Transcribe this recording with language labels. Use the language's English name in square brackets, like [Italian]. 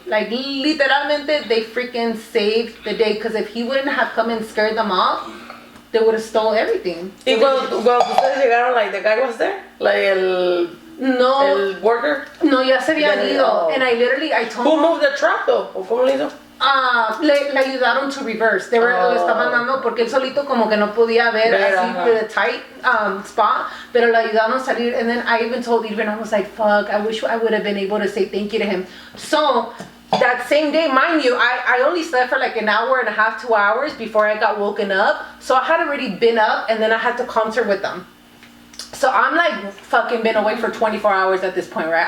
[English] Like, literalmente, they freaking saved the day. Because if he wouldn't have come and scared them off, they would have stole everything. [Spanish] Y cuando ustedes llegaron, [English] like, the guy was there? Like, el worker? [Spanish] No, ya se habían ido. [English] And I told him. Who moved the truck, though? [Spanish] ¿O cómo lo hizo? Le ayudaron [English] to reverse. [Spanish] Le estaban dando porque él solito como que no podía ver así [English] the tight spot, [Spanish] pero le ayudaron a salir. [English] And then I even told Irvin, I was like, fuck, I wish I would have been able to say thank you to him. So that same day, mind you, I only slept for like an hour and a half, 2 hours before I got woken up. So I had already been up and then I had to concert with them. So I'm like fucking been awake for 24 hours at this point, right?